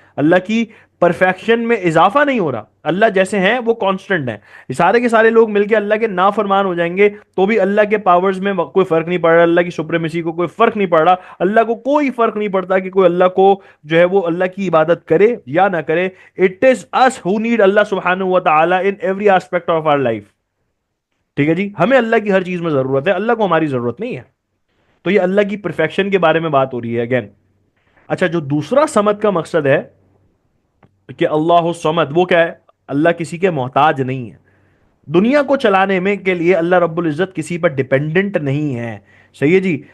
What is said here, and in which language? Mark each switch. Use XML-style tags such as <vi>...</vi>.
<ur>اللہ کی پرفیکشن میں اضافہ نہیں ہو رہا. اللہ جیسے ہیں وہ کانسٹنٹ ہیں. سارے کے سارے لوگ مل کے اللہ کے نافرمان ہو جائیں گے تو بھی اللہ کے پاورز میں کوئی فرق نہیں پڑ رہا، اللہ کی سپریمیسی کو کوئی فرق نہیں پڑ رہا. اللہ کو کوئی فرق نہیں پڑتا کہ کوئی اللہ کو جو ہے وہ اللہ کی عبادت کرے یا نہ کرے.</ur> <en>It is us who need اللہ سبحانہ و تعالی in every aspect of our life.</en> <ur>ٹھیک ہے جی، ہمیں اللہ کی ہر چیز میں ضرورت ہے، اللہ کو ہماری ضرورت نہیں ہے. تو یہ اللہ کی پرفیکشن کے بارے میں بات ہو رہی ہے اگین. اچھا، جو دوسرا سمد کا مقصد ہے کہ اللہ الصمد، وہ کیا ہے؟ اللہ کسی کے محتاج نہیں ہے. دنیا کو چلانے میں کے لیے اللہ رب العزت کسی پر ڈیپینڈنٹ نہیں ہے. صحیح ہے جی.</ur>